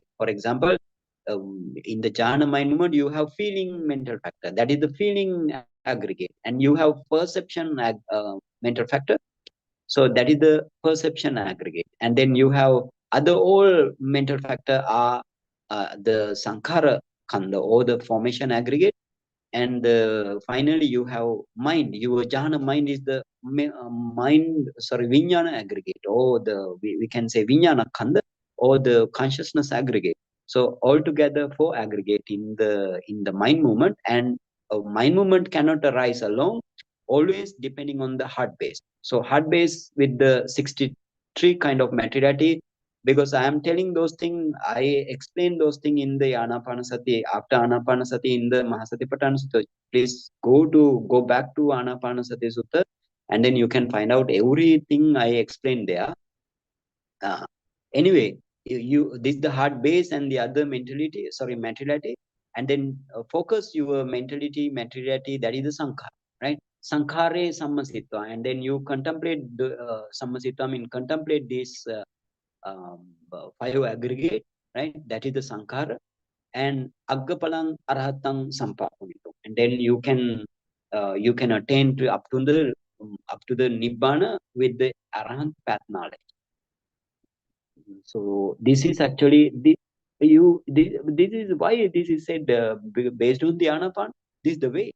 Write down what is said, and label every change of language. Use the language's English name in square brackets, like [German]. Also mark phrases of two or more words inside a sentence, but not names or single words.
[English] For example, in the jhana mind movement, you have feeling mental factor, that is the feeling aggregate, and you have perception mental factor, so that is the perception aggregate. And then you have other all mental factor are the [Pali] sankhara khanda, [English] or the formation aggregate. And finally you have mind. Your jhana mind is the vijnana aggregate, or we can say [Pali] vijnana khanda, [English] or the consciousness aggregate. So altogether four aggregate in the mind movement, and mind movement cannot arise alone, always depending on the heart base. So heart base with the 63 kind of materiality, because I am telling those things, I explain those things in the Ānāpānassati, after Ānāpānassati in the Mahasatipatthana Sutta. Please go back to Ānāpānassati Sutta, and then you can find out everything I explained there. Uh, anyway, this is the heart base and the other materiality, and then focus your materiality, that is the sankhara, right? [Pali] Sankhare sammasitva, [English] and then you contemplate the sammasitva, contemplate this five aggregate, right? That is the sankhara, and [Pali] aggapalang arahatang sampapunitu, [English] and then you can attain to up to the nibbana with the arahant path knowledge. So this is actually this is why this is said based on the Ānāpāna. This is the way.